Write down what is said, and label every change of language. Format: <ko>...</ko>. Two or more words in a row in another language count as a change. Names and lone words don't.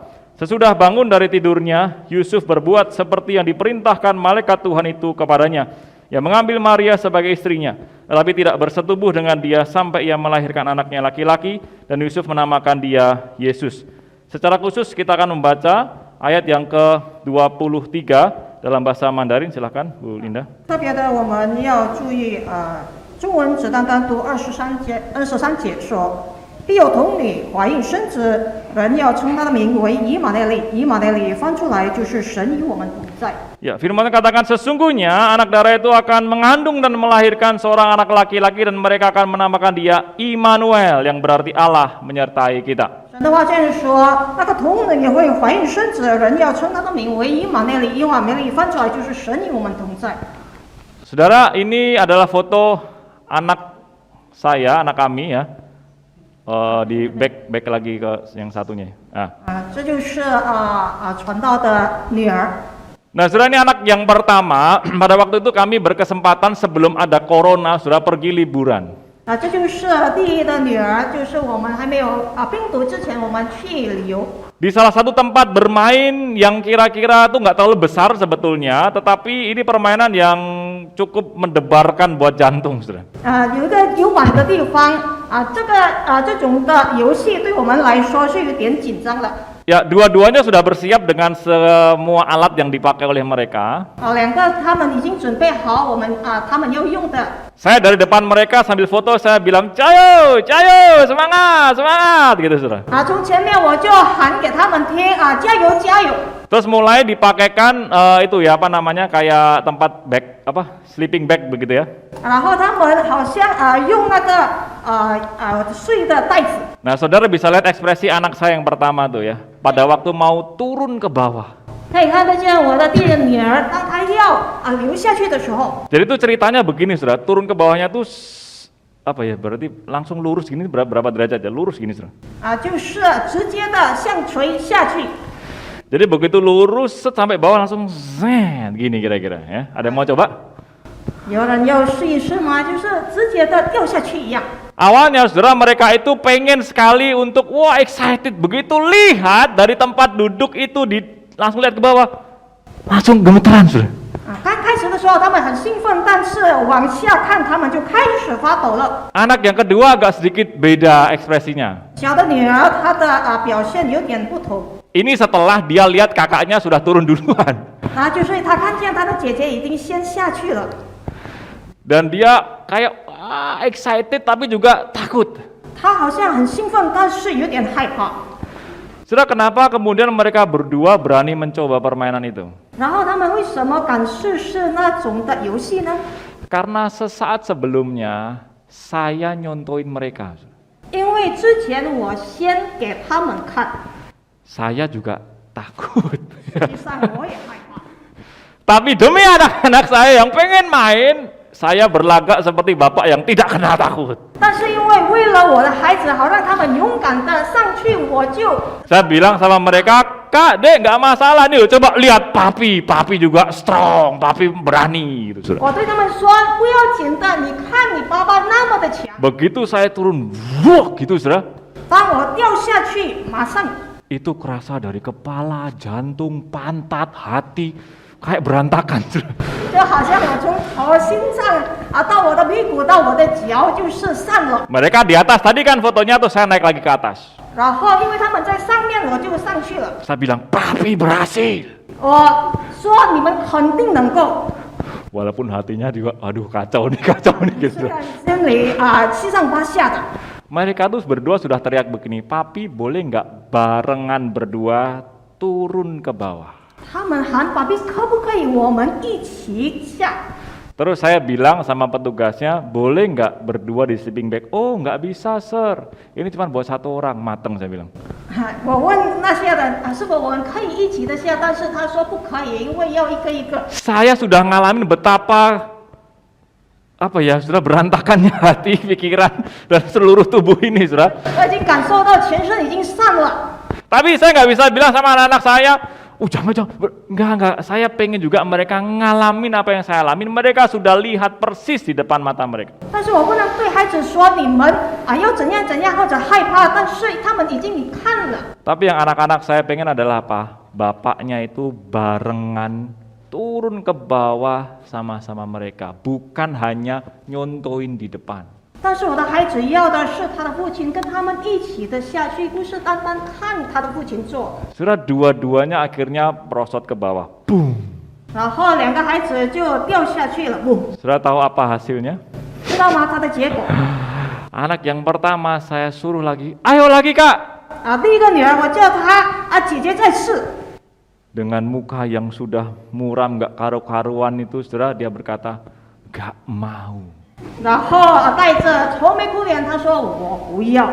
<id>Sesudah bangun dari tidurnya, Yusuf berbuat seperti yang diperintahkan malaikat Tuhan itu kepadanya. Ia mengambil Maria sebagai istrinya, tetapi tidak bersetubuh dengan dia sampai ia melahirkan anaknya laki-laki, dan Yusuf menamakan dia Yesus. Secara khusus kita akan membaca ayat yang ke-23 dalam bahasa Mandarin. Silakan Bu Linda.</id> <zh>特别的，我们要注意中文只单单读23节说，必有童女怀孕生子，人要称他的名为以马内利。以马内利翻出来就是神与我们同在。</zh> <id>Ya, firman katakan sesungguhnya anak darah itu akan mengandung dan melahirkan seorang anak laki-laki, dan mereka akan menamakan dia Immanuel, yang berarti Allah menyertai kita.</id> <zh>神的话这样说，那个童女也会怀孕生子，人要称他的名为以马内利。以马内利翻出来就是神与我们同在。</zh> <id>Saudara, ini adalah foto anak saya, anak kami ya. Di back lagi ke yang satunya. Nah.</id> <zh>这就是传道的女儿。</zh> <id>Nah, saudara, ini anak yang pertama. Pada waktu itu kami berkesempatan sebelum ada corona sudah pergi liburan.</id> <zh>这就是第一的女儿，就是我们还没有病毒之前，我们去旅游。</zh> <id>Di salah satu tempat bermain yang kira-kira tuh nggak terlalu besar sebetulnya, tetapi ini permainan yang cukup mendebarkan buat jantung, saudara.</id> <zh>有一个游玩的地方这种的游戏对我们来说是有点紧张的。</zh> <id>Ya, dua-duanya sudah bersiap dengan semua alat yang dipakai oleh mereka.</id> <zh>两个他们已经准备好他们要用的。</zh> <id>Saya dari depan mereka sambil foto saya bilang,</id> <zh>"加油，加油,</zh> <id>semangat, semangat," gitu, saudara.</id> <zh>从前面我就喊给他们听加油加油。</zh> <id>Terus mulai dipakaikan itu ya apa namanya kayak tempat bag apa</id> <en>sleeping bag</en> <id>begitu ya.</id> <zh>然后他们好像用那个睡的袋子。</zh> <id>Nah, saudara bisa lihat ekspresi anak saya yang pertama tuh ya. Pada waktu mau turun ke bawah.</id> <zh>可以看得见我的第一女儿，当她要流下去的时候。</zh> <id>Jadi itu ceritanya begini, saudara. Turun ke bawahnya tuh apa ya? Berarti langsung lurus gini berapa derajat ya? Lurus gini, saudara.</id> <zh>就是直接的向垂下去。</zh> <id>Jadi begitu lurus sampai bawah langsung zen gini kira-kira ya. Ada yang mau coba?</id> <zh>有人要试一试吗？就是直接的掉下去一样。</zh> <id>Awalnya saudara mereka itu pengen sekali untuk excited begitu lihat dari tempat duduk itu langsung lihat ke bawah langsung gemeteran saudara.</id> <zh>刚开始的时说他们很兴奋，但是往下看他们就开始发抖了。</zh> <id>Anak yang kedua agak sedikit beda ekspresinya.</id> <zh>小的女儿她的表现有点不同，</zh> <id>Ini setelah dia lihat kakaknya sudah turun duluan.</id> <zh>就是她看见她的姐姐已经先下去了，</zh> <id>Dan dia kayak excited tapi juga takut.</id> <zh>她好像很兴奋，但是有点害怕。</zh> <id>Saudara, kenapa kemudian mereka berdua berani mencoba permainan itu?</id> <zh>然后他们为什么敢试试那种的游戏呢？</zh> <id>Karena sesaat sebelumnya saya nyontoin mereka.</id> <zh>因为之前我先给他们看，</zh> <id>Saya juga takut.</id> <zh>实际上我也害怕。</zh> <id>Tapi demi anak-anak saya yang pengen main, saya berlagak seperti bapak yang tidak kenal takut.</id> <zh>但是因为了我的孩子，好让他们勇敢的上去，我就</zh> <id>Saya bilang sama mereka, Kak, Dek, nggak masalah nih, coba lihat papi juga strong, papi berani. Gitu, saudara.</id> <zh>我对他们说不要紧的，你看你爸爸那么的强。</zh> <id>Begitu saya turun, wuh, gitu, saudara.</id> <zh>当我掉下去，马上</zh> <id>Itu kerasa dari kepala, jantung, pantat, hati, kayak berantakan. Saudara.</id> <zh>就好像我从头心脏到我的屁股到我的脚就是散了。</zh> <id>Mereka di atas, tadi kan fotonya tuh saya naik lagi ke atas.</id> <zh>然后因为他们在上面，我就上去了。</zh> <id>Saya bilang, papi berhasil.</id> <zh>我说你们肯定能够。</zh> <id>Walaupun hatinya juga, aduh kacau nih gitu.</id> <zh>虽然心里七上八下的，</zh> <id>Mereka tuh berdua sudah teriak begini, papi boleh nggak barengan berdua turun ke bawah?</id> <zh>他们喊爸比可不可以我们一起下？</zh> <id>Terus saya bilang sama petugasnya, boleh nggak berdua di</id> <en>sleeping bag?</en> <id>Oh nggak bisa sir, ini cuma buat satu orang, mateng saya bilang.</id> <zh>我问那些人是否我们可以一起的下，但是他说不可以，因为要一个一个。</zh> <id>Saya sudah ngalamin betapa sudah berantakannya hati, pikiran, dan seluruh tubuh ini, saudara.</id> <zh>我已经感受到全身已经散了。</zh> <id>Tapi saya nggak bisa bilang sama anak-anak saya, jangan, enggak, saya pengen juga mereka ngalamin apa yang saya alamin. Mereka sudah lihat persis di depan mata mereka.</id> <zh>但是我不能对孩子说你们要怎样怎样或者害怕，但是他们已经看了。</zh> <id>Tapi yang anak-anak saya pengen adalah apa? Bapaknya itu barengan turun ke bawah sama-sama mereka, bukan hanya nyontoin di depan.</id> <zh>但是我的孩子要的是他的父亲跟他们一起的下去，不是单单看他的父亲做。</zh> <id>Sudah dua-duanya akhirnya merosot ke bawah. Boom.</id> <zh>然后两个孩子就掉下去了，不，</zh> <id>Sudah tahu apa hasilnya?</id> <zh>知道吗？他的结果</zh> <id>Anak yang pertama saya suruh lagi, ayo lagi kak.</id> <zh>第一个女儿我叫她姐姐再试。</zh> <id>Dengan muka yang sudah muram, gak karu-karuan itu, saudara, dia berkata, gak mau.</id> <zh>然后带着愁眉苦脸，她说我不要。</zh>